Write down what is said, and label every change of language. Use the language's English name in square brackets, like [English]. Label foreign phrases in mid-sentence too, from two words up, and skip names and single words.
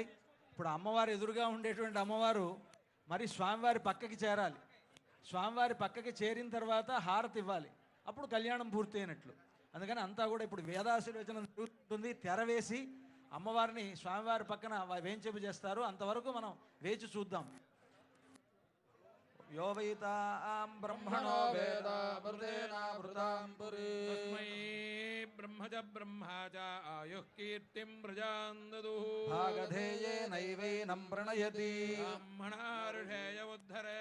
[Telugu] ఇప్పుడు అమ్మవారు ఎదురుగా ఉండేటువంటి అమ్మవారు మరి స్వామివారి పక్కకి చేరాలి. స్వామివారి పక్కకి చేరిన తర్వాత హారతి ఇవ్వాలి, అప్పుడు కళ్యాణం పూర్తి అయినట్లు. అందుకని అంతా కూడా ఇప్పుడు వేదాశీర్వచనం జరుగుతుంది. తెర వేసి అమ్మవారిని స్వామివారి పక్కన వేంచేపు చేస్తారు. అంతవరకు మనం వేచి చూద్దాం. [Sanskrit] यो वैतां ब्रह्मणो वेद मृतेनामृतां पुरी तस्मै ब्रह्मज ब्रह्मा च आयुः कीर्तिं प्रजां ददुः भागधेयेनैवैनं प्रणयति ब्राह्मणार्षेय उद्धरे